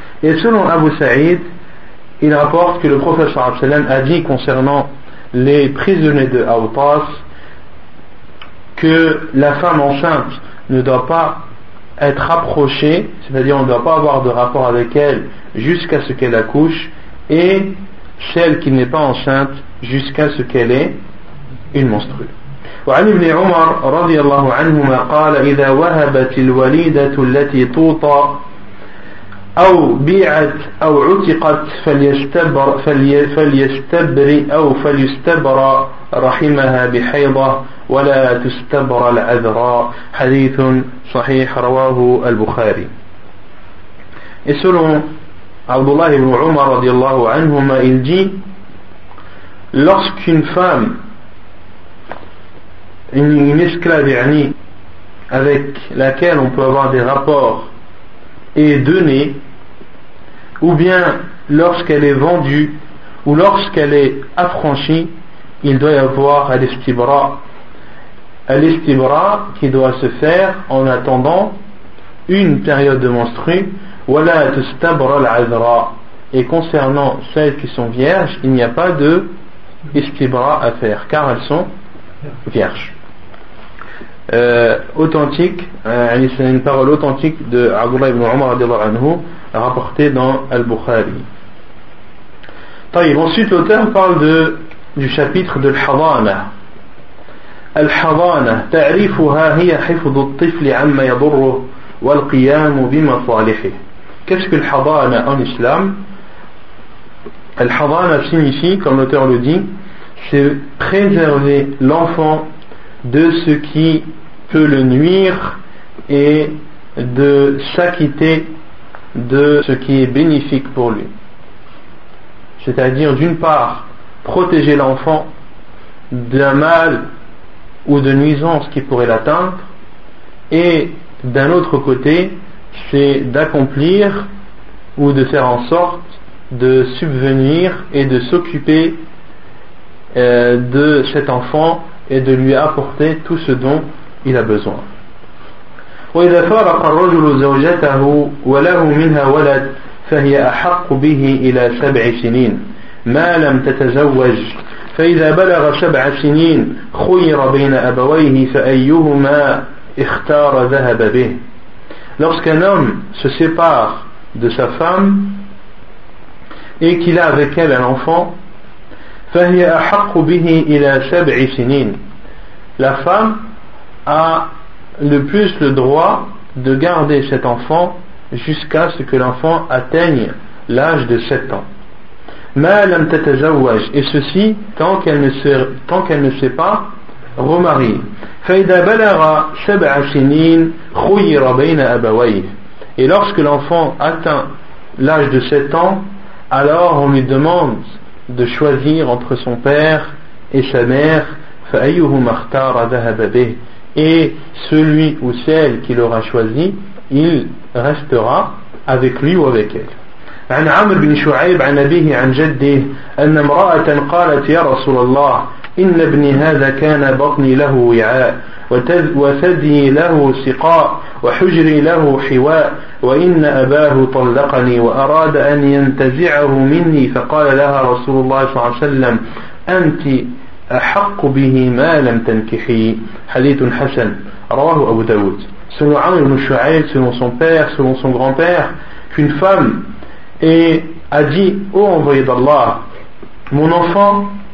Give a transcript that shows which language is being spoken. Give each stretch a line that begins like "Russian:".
French: Et selon Abu Saïd, il rapporte que le prophète sallam a dit concernant les prisonniers de Awtas que la femme enceinte ne doit pas être approchée, c'est-à-dire on ne doit pas avoir de rapport avec elle jusqu'à ce qu'elle accouche, et celle qui n'est pas enceinte jusqu'à ce qu'elle ait une menstrue.
Arabic: وعن ابن عمر رضي الله عنهما قال إذا وهبت الوليدة التي توطى أو بيعت أو عتقت فليستبر رحمها بحيضة ولا تستبر العذراء. حديث صحيح رواه البخاري.
French: Et selon Abdullah ibn Umar radiallahu anhuma, il dit, lorsqu'une femme, une esclave yani, avec laquelle on peut avoir des rapports est donnée, ou bien lorsqu'elle est vendue ou lorsqu'elle est affranchie, il doit y avoir al-istibra qui doit se faire en attendant une période de menstrues,
Arabic: wala tustabra al-azra.
French: Et concernant celles qui sont vierges, il n'y a pas de istibra à faire car elles sont vierges. C'est une parole authentique de Abdullah ibn Umar radiallahu anhu, rapportée dans Al-Bukhari. Ensuite, l'auteur parle du chapitre de l'Hadana.
Arabic: الحضانة تعريفها هي حفظ الطفل عما يضره والقيام بمصالحه.
French: Qu'est-ce que الحضانة en islam? الحضانة signifie, comme l'auteur le dit, c'est préserver l'enfant de ce qui peut le nuire et de s'acquitter de ce qui est bénéfique pour lui. C'est-à-dire, d'une part, protéger l'enfant d'un mal ou de nuisances qui pourraient l'atteindre, et d'un autre côté, c'est d'accomplir ou de faire en sorte de subvenir et de s'occuper de cet enfant et de lui apporter tout ce dont il a besoin.
Arabic: وإذا فارق الرجل زوجته وله منها ولد فهي أحق به إلى سبع سنين ما لم تتزوج. فإذا بلغ سبع سنين خير بين أبويه فأيهما اختار ذهب به.
French: Lorsqu'un homme se sépare de sa femme et qu'il a avec elle un enfant,
Arabic: فهي أحق به إلى سبع سنين.
French: La femme a le plus le droit de garder cet enfant jusqu'à ce que l'enfant atteigne l'âge de 7 ans.
Arabic: ma lam tatazawwaj,
French: et ceci tant qu'elle ne s'est pas remariée.
Arabic: Fa idha balagha sab'a sinin khuyira bayna abawayhi,
French: et lorsque l'enfant atteint l'âge de 7 ans, alors on lui demande de choisir entre son père et sa mère.
Arabic: Fa ayyuhuma ikhtara dhahaba bih,
French: et celui ou celle qui l'aura choisi, il restera avec lui ou avec elle.
Arabic: عن عمرو بن شعيب عن أبيه عن جده أن امرأة قالت يا رسول الله إن ابني هذا كان بطني له وعاء وثدي له سقاء وحجري له حواء وإن أباه طلقني وأراد أن ينتزعه مني فقال لها رسول الله صلى الله عليه وسلم أنت أحق به ما لم تنكحي. حديث حسن رواه أبو داود.
French: Selon عمرو بن شعيب, selon son père, selon son grand-père, qu'une femme et a dit, ô envoyé d'Allah, mon enfant